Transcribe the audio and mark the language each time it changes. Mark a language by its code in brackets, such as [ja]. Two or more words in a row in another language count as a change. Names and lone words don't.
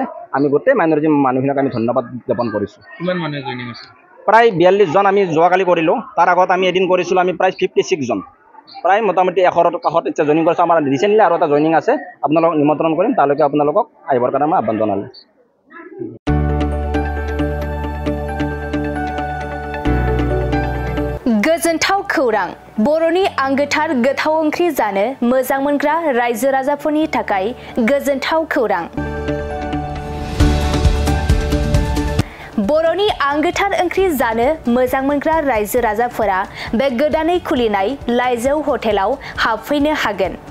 [as] আমি গোটেই মাইনৰিটি মানুহখিনিক আমি ধন্যবাদ জ্ঞাপন কৰিছোঁ। কিমান মানুহে জইনিং আছে? প্ৰায় 42 জন আমি যোৱাকালি কৰিলোঁ। তাৰ আগত আমি এদিন কৰিছিলোঁ, আমি প্ৰায় 56 জন, প্ৰায় মোটামুটি 100ৰ কাষত এতিয়া জইনিং কৰিছোঁ। আমাৰ ৰিচেণ্টলি আৰু এটা জইনিং আছে, আপোনালোকক নিমন্ত্ৰণ কৰিম, তালৈকে আপোনালোকক আহিবৰ কাৰণে মই আহ্বান জনালোঁ। [brx] गोजोनथाव खौरां, बर'नि आंगोथार गोथाव ओंख्रि जानो मोजां मोनग्रा रायजो राजाफोरनि थाखाय गोजोनथाव खौरां। बर'नि आंगोथार ओंख्रि जानो मोजां मोनग्रा रायजो राजाफोरा बे गोदानै खुलिनाय लाइजौ हटेलाव हाबफैनो हागोन।